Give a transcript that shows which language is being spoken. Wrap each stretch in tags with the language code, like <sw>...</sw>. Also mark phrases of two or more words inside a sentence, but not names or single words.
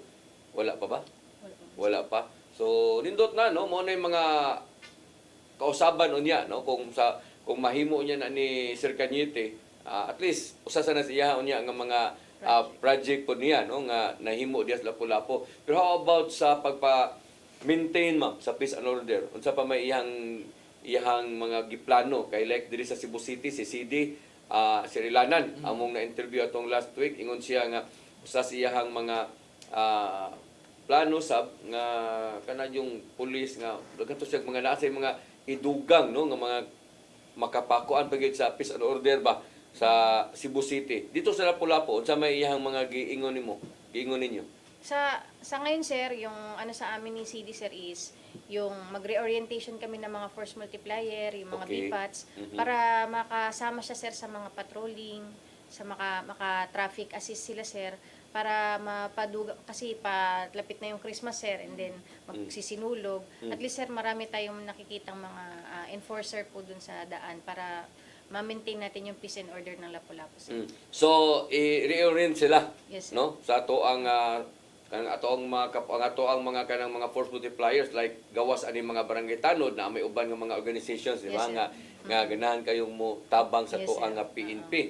<ceb>Wala pa ba? Wala pa. So nindot na no mo na yung mga kausaban unya no kung mahimo niya na ni Sir Cañete,</ceb> <en>at least</en> <ceb>usa sa nasiya unya nga mga project po niya no nga nahimo diya sa Lapu-Lapu. Pero</ceb> <en>how about</en> <ceb>sa pagpa-maintain ma'am sa</ceb> <en>peace and order?</en> <ceb>Unsa pa may iyang mga giplano kay like diri sa Cebu City si CD Sirilanan among na-interview atong last week ingon siya nga usa sa iyang mga plano sab nga kana yung pulis nga daghan siya mga naa sa mga idugang no nga mga makapakuan pagid sa</ceb> <en>peace and order</en> <ceb>ba sa Cebu City. Dito sa Lapu-Lapu unsa may iyang mga giingon ninyo?</ceb> <tl>Sa ngayon, sir, yung ano sa amin ni CD, sir, is yung mag-reorientation kami ng mga</tl> <en>force multiplier,</en> <tl>yung mga</tl> <en>Okay.</en> <tl>BPATs, para makasama siya, sir, sa mga patrolling, sa maka-traffic assist sila, sir, para mapaduga, kasi palapit na yung Christmas, sir, and then magsisinulog. At least, sir, marami tayong nakikitang mga enforcer po dun sa daan para ma-maintain natin yung</tl> <en>peace and order</en> <tl>ng Lapu-Lapu, sir.</tl> <ceb>So i-reorient sila</ceb> <en>Yes, sir.</en> <ceb>no sa ato ang mga kanang mga</ceb> <en>force multipliers</en> <ceb>like gawas ani mga barangay tanod na may uban nga mga organizations di ba</ceb> <en>Yes, sir.</en> <ceb>nga ganahan kayong mo tabang sa</ceb> <en>Yes,</en> <ceb>to</ceb> <en>sir.</en> <ceb>ang PNP</ceb>